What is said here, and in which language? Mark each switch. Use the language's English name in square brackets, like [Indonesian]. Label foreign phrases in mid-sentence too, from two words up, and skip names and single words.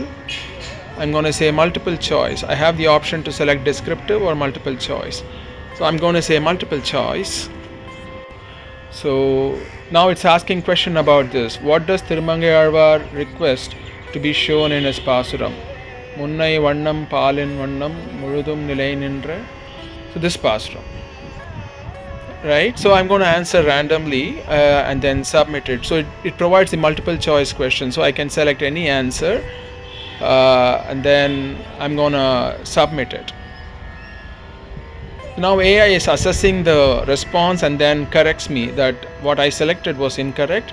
[English] I'm going to say multiple choice. I have the option to select descriptive or multiple choice. So I'm going to say multiple choice. So now it's asking question about this. What does Thirumangai request to be shown in his pasuram? [Tamil] முன்னை வண்ணம் பாலின் வண்ணம் முழுதும் நிலை நின்ற. [English] So this pasuram, right? So I'm going to answer randomly and then submit it. So it provides the multiple choice question. So I can select any answer and then I'm going to submit it. Now AI is assessing the response and then corrects me that what I selected was incorrect.